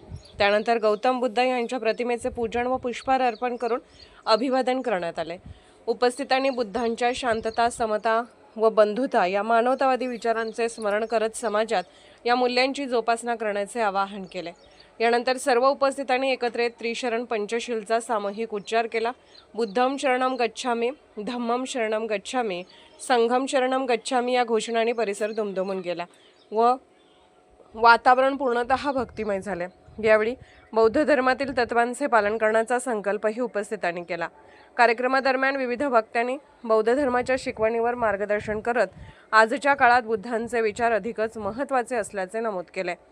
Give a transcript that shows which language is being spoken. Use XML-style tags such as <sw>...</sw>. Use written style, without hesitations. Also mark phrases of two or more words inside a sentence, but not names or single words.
<mr>त्यानंतर गौतम बुद्ध यांच्या प्रतिमेचे पूजन व पुष्पहार अर्पण करून अभिवादन करण्यात आले. उपस्थितांनी बुद्धांच्या शांतता, समता व बंधुता या मानवतावादी विचारांचे स्मरण करत समाजात या मूल्यांची जोपासना करण्याचे आवाहन केले. यानंतर सर्व उपस्थितांनी एकत्र येत त्रिशरण पंचशीलचा सामूहिक उच्चार केला.</mr> <pi>बुद्धम शरणम गच्छामी, धम्मम शरणम गच्छामी, संघम शरणम गच्छामी</pi> <mr>या घोषणांनी परिसर दुमदुमून गेला व वातावरण पूर्णतः भक्तिमय झाले. यावेळी बौद्ध धर्मातील तत्वांचे पालन करण्याचा संकल्पही उपस्थितांनी केला. कार्यक्रमादरम्यान विविध वक्त्यांनी बौद्ध धर्माच्या शिकवणीवर मार्गदर्शन करत आजच्या काळात बुद्धांचे विचार अधिकच महत्त्वाचे असल्याचे नमूद केले.</mr>